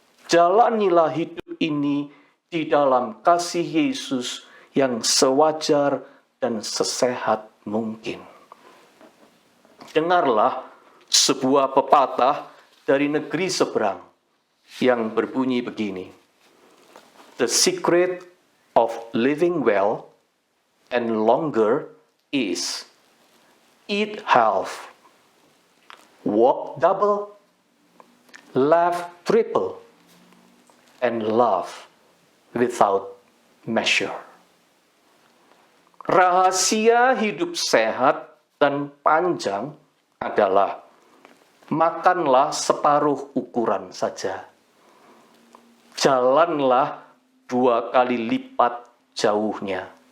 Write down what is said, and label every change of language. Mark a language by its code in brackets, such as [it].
[id] Jalanilah hidup ini di dalam kasih Yesus yang sewajar dan sesehat mungkin. Dengarlah sebuah pepatah dari negeri seberang yang berbunyi begini. [en] The secret of living well and longer is eat half, walk double, laugh triple, and love without measure. [id] Rahasia hidup sehat dan panjang adalah makanlah separuh ukuran saja. Jalanlah 2 kali lipat jauhnya.